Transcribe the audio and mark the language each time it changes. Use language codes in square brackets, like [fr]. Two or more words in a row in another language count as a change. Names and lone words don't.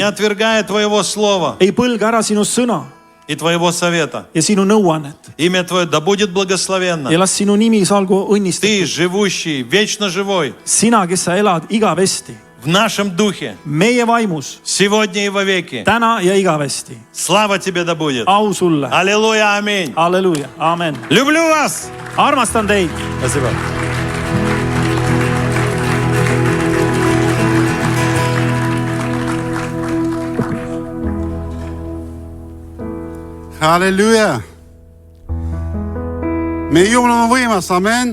[ru] не отвергая Твоего Слова [et] ei põlga ära sinu sõna [ru] и Твоего совета. [et] ja sinu nõuannet. [ru] Имя Твое да будет благословенно. [et] Ja las sinu nimi salgu [ru] Ты, [et] õnnistatud. [ru] живущий, вечно живой, [et] Sina, kes sa elad igavesti, [ru] в нашем духе, [et] meie vaimus, [ru] сегодня и вовеки. [et] täna ja igavesti. [ru] Слава Тебе да будет. [et] Au sulle. [ru] Аллилуйя, аминь. [et] Halleluuja, aamen. [ru] Люблю вас. [et] Armastan teid. [ru] Спасибо. [et] Halleluja. Meie Jumal on võimas, amen.